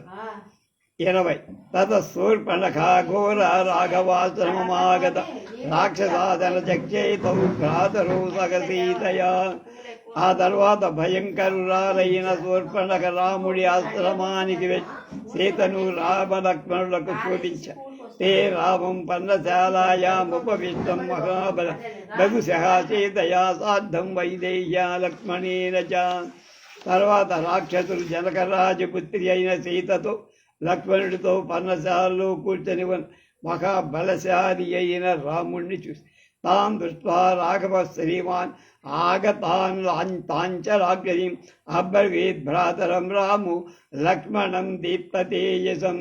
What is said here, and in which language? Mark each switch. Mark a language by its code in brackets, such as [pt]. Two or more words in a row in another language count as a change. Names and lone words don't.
[sa] 20 తత శూర్పణఖ ఘోర రాఘవాశ్రమమాగత రాక్షసాదన చక్చేతౌ భ్రాతరౌ సగసీతయా. [te] ఆ తర్వాత భయంకరురాలైన శూర్పణఖ రాముడి ఆశ్రమానికి వెళ్ళి సీతను రామలక్ష్మణులకు చూపించారు. [sa] ते रामं पर्णशालायामुपविष्टं महाबल लघुशः सीतया सार्धं వైదేహ్యా లక్ష్మణేన చ. [te] తర్వాత రాక్షసులు జనకరాజపుత్రి అయిన సీతతో లక్ష్మణుడితో పర్ణశాలలో కూర్చొని మహాబలశాలి అయిన రాముణ్ణి చూసి [sa] తాం దృష్ట్వా రాఘవ శ్రీమాన్ ఆగతాన్ తాంచ రాక్షసీం అబ్రవీద్ భ్రాతరం రాము లక్ష్మణం దీప్తతేజసం.